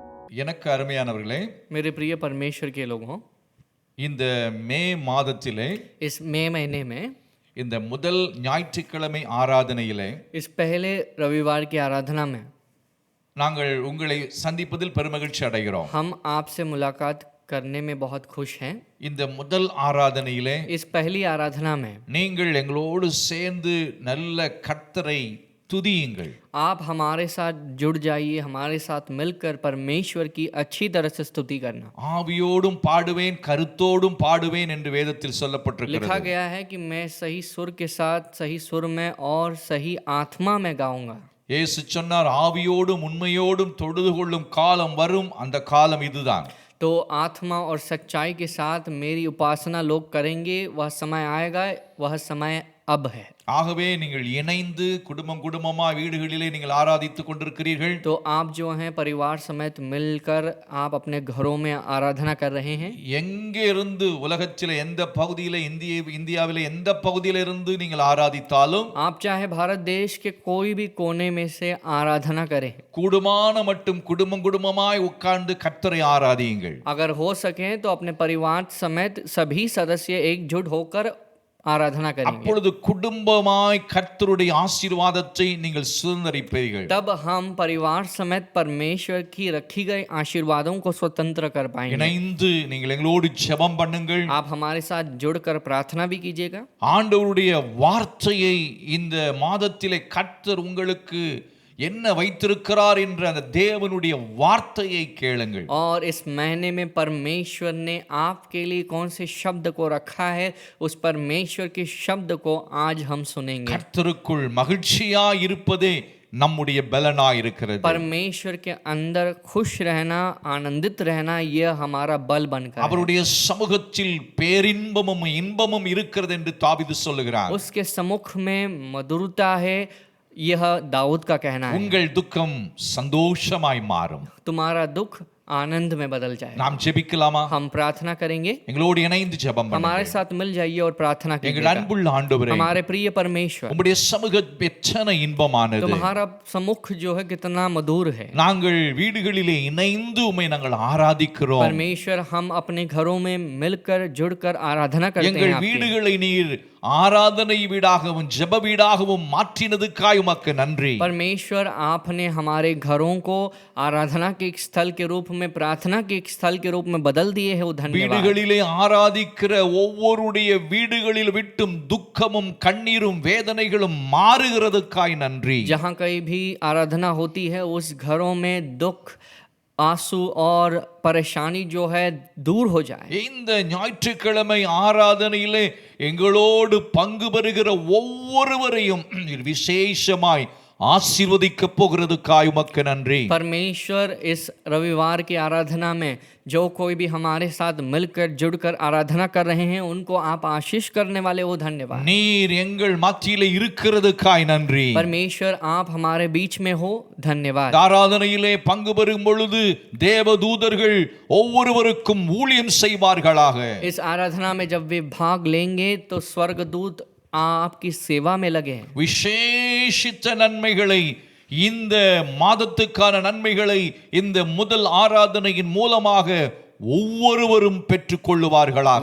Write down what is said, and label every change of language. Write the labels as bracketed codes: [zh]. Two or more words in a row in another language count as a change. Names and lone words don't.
[ta] எனக்கு அருமையானவர்களே, [hi] मेरे प्रिय परमेश्वर के लोगों, [ta] இந்த மே மாதத்திலே [hi] इस मई महीने में [ta] இந்த முதல் ஞாயிற்றுக்கிழமை ஆராதனையிலே [hi] इस पहले रविवार की आराधना में [ta] நாங்கள் உங்களை சந்திப்பதில் பெருமகிழ்ச்சி அடைகிறோம். [hi] हम आपसे मुलाकात करने में बहुत खुश हैं. [ta] இந்த முதல் ஆராதனையிலே [hi] इस पहली आराधना में [ta] நீங்கள் எங்களோடு சேர்ந்து நல்ல கர்த்தரை துதியுங்கள். [hi] आप हमारे साथ जुड़ जाइए, हमारे साथ मिलकर परमेश्वर की अच्छी तरह से स्तुति करना. [ta] ஆவியோடும் பாடுவேன் கருத்தோடும் பாடுவேன் என்று வேதத்தில் [hi] लिखा [ta] சொல்லப்பட்டிருக்கிறது. [hi] गया है कि मैं सही सुर के साथ सही सुर में और सही आत्मा में गाऊंगा. [ta] இயேசு சொன்னார், ஆவியோடும் உண்மையோடும் தொழுது கொள்ளும் காலம் வரும், அந்த காலம் இதுதான். [hi] तो आत्मा और सच्चाई के साथ मेरी उपासना लोग करेंगे, वह समय आएगा, वह समय अब है. [ta] ஆகவே நீங்கள் இணைந்து குடும்பம் குடும்பமாய் வீடுகளிலே நீங்கள் ஆராதித்துக் கொண்டிருக்கிறீர்கள். [hi] तो आप जो हैं परिवार समेत मिलकर आप अपने घरों में आराधना कर रहे हैं. [ta] எங்கே இருந்து உலகத்திலே எந்த பகுதியிலே இந்தியாவிலே எந்த பகுதியில இருந்து நீங்கள் ஆராதித்தாலும் [hi] आप चाहे भारत देश के कोई भी कोने में से आराधना करें, [ta] கூடுமான மட்டும் குடும்பம் குடும்பமாய் உட்கார்ந்து கர்த்தரை ஆராதியுங்கள். [hi] अगर हो सके तो अपने परिवार समेत सभी सदस्य एकजुट होकर आराधना करेंगे. [ta] அப்பொழுது குடும்பமாய் கர்த்தருடைய ஆசீர்வாதத்தை நீங்கள் சுதந்தரிப்பீர்கள். [hi] तब हम परिवार समेत परमेश्वर की रखी गई आशीर्वादों को स्वतंत्र कर पाएंगे. [ta] இணைந்து நீங்கள் எங்களோடு ஜெபம் பண்ணுங்கள். [hi] आप हमारे साथ जुड़कर प्रार्थना भी कीजिएगा. [ta] ஆண்டவருடைய வார்த்தையை இந்த மாதத்திலே கர்த்தர் உங்களுக்கு என்ன வைத்திருக்கிறார் என்ற அந்த தேவனுடைய வார்த்தையை கேளுங்கள். [hi] और इस महीने में परमेश्वर ने आपके लिए कौन से शब्द को रखा है, उस परमेश्वर के शब्द को आज हम सुनेंगे. [ta] கர்த்தருக்குள் மகிழ்ச்சியாய் இருப்பதே நம்முடைய பலனாய் இருக்கிறது. [hi] परमेश्वर के अंदर खुश रहना, आनंदित रहना, यह हमारा बल बनकर [ta] அவருடைய சமூகத்தில் பேரின்பமும் இன்பமும் இருக்கிறது என்று தாவீது சொல்லுகிறார். [hi] उसके सम्मुख में मधुरता है, यह दाऊद का कहना है. [ta] உங்கள் துக்கம் சந்தோஷமாய் மாறும். [hi] तुम्हारा दुख आनंद में बदल जाए. [ta] நாம் ஜெபிக்கலாமா? [hi] हम प्रार्थना करेंगे. [ta] எங்களோடு இணைந்து ஜெபம் [hi] हमारे [ta] பண்ணுங்கள். [hi] साथ मिल जाइए और प्रार्थना [ta] எங்கள் [hi] कीजिएगा. [ta] அன்புள்ள ஆண்டவரே, [hi] हमारे प्रिय परमेश्वर, [ta] உம்முடைய சமூகம் எத்தனை இன்பமானது. [hi] तुम्हारा सम्मुख जो है कितना मधुर है. [ta] நாங்கள் வீடுகளிலே இணைந்து உம்மை நாங்கள் ஆராதிக்கிறோம். [hi] परमेश्वर, हम अपने घरों में मिलकर जुड़कर आराधना करते हैं. [ta] எங்கள் [hi] आपकी. [ta] வீடுகளை நீர் ஆராதனை வீடாகவும் ஜெப வீடாகவும் மாற்றினதுக்காய் உமக்கு நன்றி. [hi] परमेश्वर, आपने हमारे घरों को आराधना के एक स्थल के रूप में, प्रार्थना के एक स्थल के रूप में बदल दिए है. वो धन्यवाद. [ta] வீடுகளிலே ஆராதிக்கிற ஒவ்வொருடைய வீடுகளில் விட்டும் துக்கமும் கண்ணீரும் வேதனைகளும் மாறுகிறதுக்காய் நன்றி. [hi] जहाँ कहीं भी आराधना होती है, उस घरों में दुख, आंसू और परेशानी जो है दूर हो जाए. [ta] இந்த ஞாயிற்றுக்கிழமை ஆராதனையிலே எங்களோடு பங்கு பெறுகிற ஒவ்வொருவரையும் நீர் விசேஷமாய் ஆசீர்வதிக்க போகிறதுக்காய் உமக்கு நன்றி. [hi] परमेश्वर, इस रविवार की आराधना में जो कोई भी हमारे साथ मिलकर जुड़कर आराधना कर रहे हैं, उनको आप आशीष करने वाले वो धन्यवाद. [ta] நீர் எங்கள் மத்தியிலே இருக்கிறதுக்காய் நன்றி. [hi] परमेश्वर, आप हमारे बीच में हो, धन्यवाद. [ta] ஆராதனையிலே பங்கு பெறும் பொழுது தேவதூதர்கள் ஒவ்வொருவருக்கும் ஊழியம் செய்வார்களாக. [hi] इस आराधना में जब वे भाग लेंगे तो स्वर्गदूत आपकी सेवा में लगे हैं. [ta] விசேஷித்த நன்மைகளை, இந்த மாதத்துக்கான நன்மைகளை இந்த முதல் ஆராதனையின் மூலமாக ஒவ்வொருவரும் பெற்றுக் கொள்ளுவார்களாக.